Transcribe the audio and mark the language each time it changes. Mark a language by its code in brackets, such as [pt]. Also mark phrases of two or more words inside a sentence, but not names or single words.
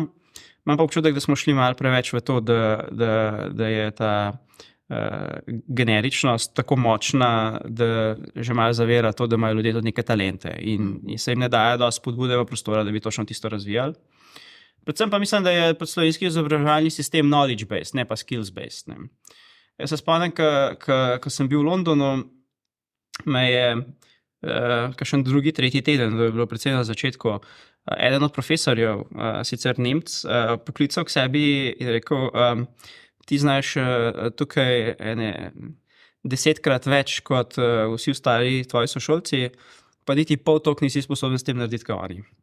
[sl] Imam pa občutek, da smo šli malo preveč v to, da je ta generičnost tako močna, da že malo zavira to, da imajo ljudje tudi neke talente in se jim ne daje dosti spodbude v prostora, da bi točno tisto razvijali. Predvsem pa mislim, da je slovenski izobraževalni sistem knowledge-based, ne pa skills-based. Jaz se spomnim, ko sem bil v Londonu, me je kakšen drugi, tretji teden, to je bilo predvsem na začetku, eden od profesorjev, sicer Nemec, poklical k sebi in rekel, ti znaš tukaj 10-krat več kot vsi ostali tvoji sošolci, pa niti pol toliko nisi sposoben s tem narediti, kot oni.